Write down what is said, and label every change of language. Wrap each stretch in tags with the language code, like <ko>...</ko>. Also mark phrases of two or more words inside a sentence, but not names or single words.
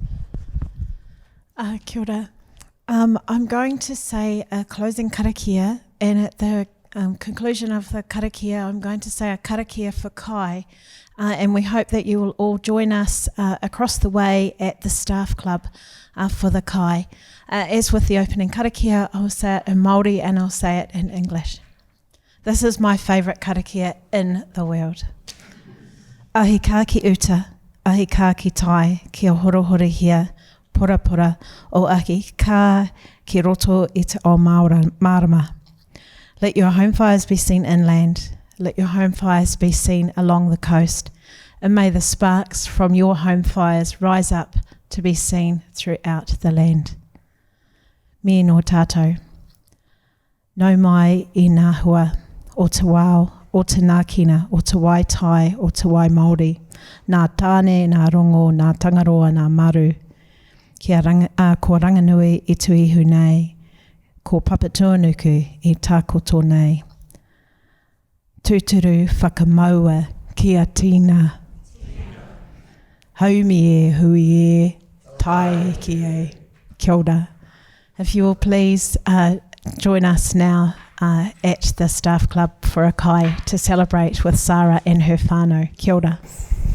<mi>Kia ora.</mi> <en>I'm going to say a closing karakia, and at the conclusion of the karakia, I'm going to say a karakia for Kai, and we hope that you will all join us across the way at the staff club for the Kai. As with the opening karakia, I'll say it in Māori and I'll say it in English. This is my favourite karakia in the world.</en> <mi>Ahi kā ki uta, ahi kā ki tai, kia horohore hia, pora pora, o ahi kā ki roto i te o marama.</mi> <en>Let your home fires be seen inland, let your home fires be seen along the coast, and may the sparks from your home fires rise up to be seen throughout the land.</en> <mi>Me no tātou. No mai I ngā hua, o te wao, o te ngākina, o te waitai, o te wai Māori, nā tāne, nā rongo, nā tangaroa, nā maru, ko ranganui I tu ihu nei, ko papatuanuku I tākoto nei. Tūturu whakamaua kia tīna. Haumi e, hui e, tai ki e. Kia ora.</mi> <en>If you will please join us now at the staff club for a kai to celebrate with Sara and her whānau.</en> <mi>Kia ora.</mi>